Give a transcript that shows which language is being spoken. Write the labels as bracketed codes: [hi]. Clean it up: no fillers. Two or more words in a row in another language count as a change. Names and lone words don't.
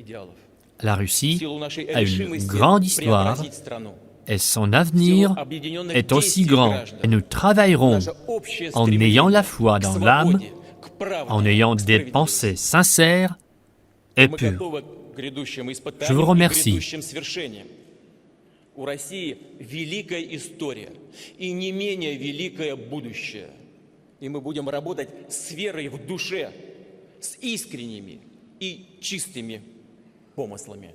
[fr] La Russie a une grande histoire et son avenir est aussi grand. Et nous travaillerons en ayant la foi dans l'âme, en ayant des pensées sincères et pures. Je vous remercie. [ru] У России великая история и не менее великое будущее. И мы будем работать с верой в душе, с искренними и чистыми помыслами.